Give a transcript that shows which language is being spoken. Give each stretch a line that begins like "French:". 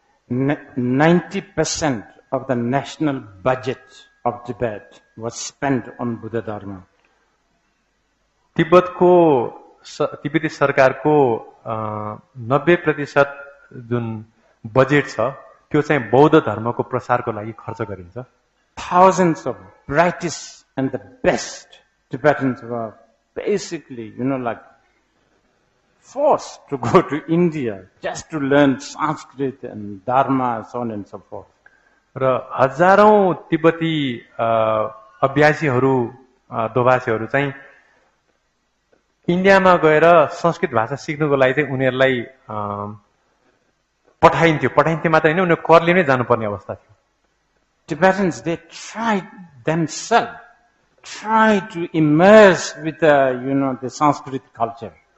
English: 90% of the national budget of Tibet was spent on Buddha Dharma.
Nepali: तिब्बती सरकारको 90% जुन budget छ त्यो चाहिँ बौद्ध धर्मको प्रसारको लागि खर्च गरिन्छ.
English: Thousands of brightest and the best Tibetans were basically, like forced to go to India just to learn Sanskrit and Dharma, so on and so forth.
Nepali: र हजारौं तिब्बती अभ्यासीहरू दोभाषीहरू चाहिँ इन्डियामा गएर संस्कृत भाषा सिक्नको लागि चाहिँ उनीहरूलाई पठाइन्थ्यो मात्र हैन उनीहरू करले नै जानुपर्ने अवस्था थियो.
English: Tibetans, they tried themselves, to immerse with the Sanskrit culture.